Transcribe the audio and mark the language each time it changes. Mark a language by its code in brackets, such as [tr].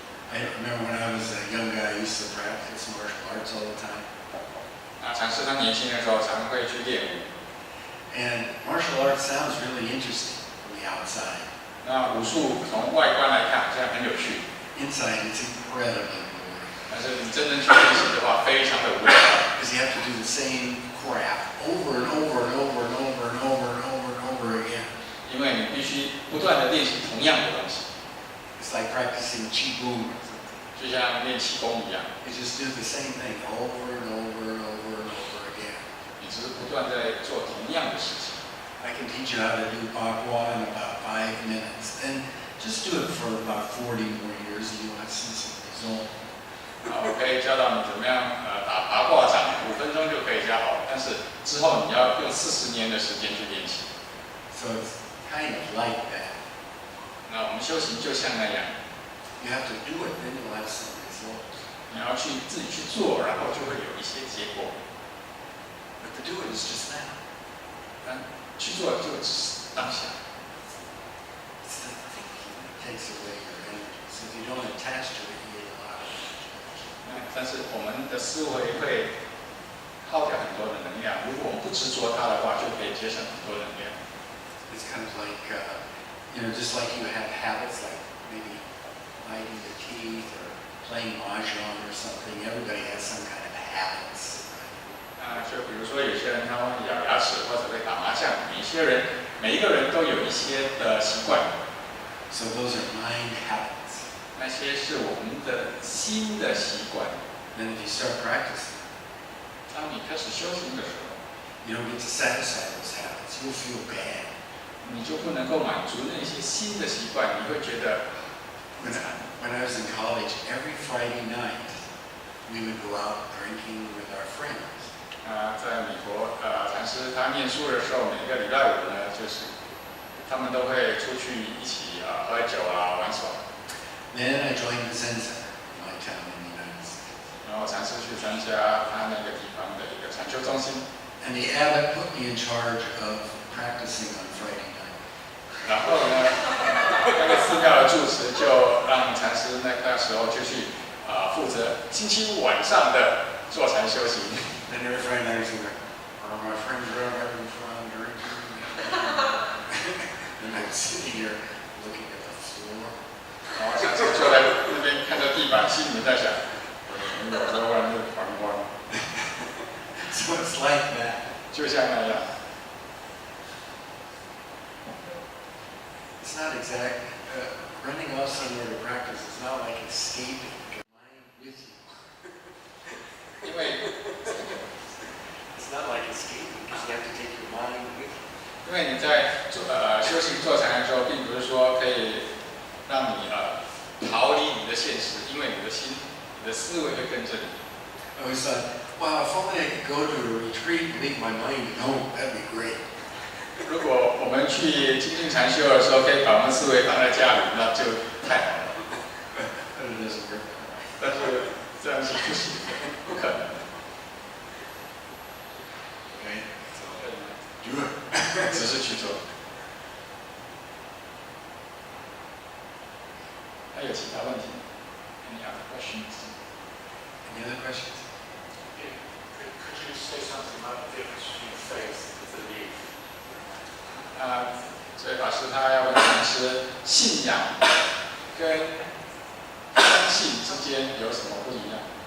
[en] I remember when I was a young guy, I used to practice martial arts all the time. [zh] 禅师他年轻的时候常会去练武。 [en] And martial arts sounds really interesting from the outside. [zh] 那武术从外观来看，好像很有趣。 [en] Inside, it's incredibly boring. [zh] 但是你真正去练习的话，非常的无聊。 [en] Because you have to do the same crap over and over and over and over and over and over and over again. [zh] 因为你必须不断的练习同样的东西， [en] It's like practicing qigong. [zh] 就像练气功一样， [en] You just do the same thing over and over and over and over again. [zh] 你只是不断在做同样的事情。 [en] I can teach you how to do Bagua in about 5 minutes. And just do it for about 40 more years and you'll see some result. [zh] 我可以教导你怎么样打八卦掌，5分钟就可以教好，但是之后你要用40年的时间去练习。 [en] So it's kind of like that. [zh] 那我们修行就像那样， [en] You have to do it, then you'll have some results. [zh] 你要去自己去做，然后就会有一些结果。 [en] But to do it is just now. [zh] 但去做就只是当下。 [en] It's the thinking that takes away your energy. So if you don't attach to it, you get a lot of energy. [zh] 但是我们的思维会耗掉很多的能量，如果我们不执着它的话，就可以节省很多能量。 [en] It's kind of like, just like you have habits like maybe biting your teeth or playing mahjong or something. Everybody has some kind of habits. [zh] 就比如说有些人他会咬牙齿或者会打麻将，每一个人都有一些的习惯。 [en] So those are mind habits. [zh] 那些是我们的新的习惯。 [en] Then if you start practicing, [zh] 当你开始修行的时候， [en] you don't get to satisfy those habits. You'll feel bad. [zh] 你就不能够满足那些新的习惯，你会觉得很惨。 [en] When I was in college, every Friday night, we would go out drinking with our friends. [zh] 在美国，禅师他念书的时候，每个礼拜5呢，就是他们都会出去一起喝酒玩耍。 [en] Then I joined the Zen Center in my town in the United States. [zh] 然后禅师去参加他那个地方的一个禅修中心。 [en] And the abbot put me in charge of practicing on Friday night. [zh] 然后呢，那个寺庙的住持就让禅师那时候就去负责星期五晚上的坐禅修行。 [en] Then every Friday night I was like, my friends are having fun drinking. And I'm sitting here looking at the floor. [zh] 然后禅师就在那边看着地板，心里在想，有时候玩就狂欢。 [en] So it's like that. [zh] 就像那样。 [en] It's not exact. Running off somewhere to practice is not like escaping your mind with you. [zh] 因为 [en] It's not like escaping because you have to take your mind with you. [zh] 因为你在修行坐禅的时候，并不是说可以让你逃离你的现实，因为你的思维会跟着你。 [en] I always thought, wow, if only I could go to a retreat and leave my mind at home, that'd be great. [zh] 如果我们去精进禅修的时候，可以把我们思维放在家里，那就太好了。 [en] But it doesn't work. [zh] 但是这样是不行的，不可能。 [en] Okay? So, do it. [zh] 只是去做。还有其他问题吗 ？ [en] Any other questions? Any other questions? Could you say something about the difference between faith and belief? [zh] 所以法师他要问禅师，信仰跟相信之间有什么不一样？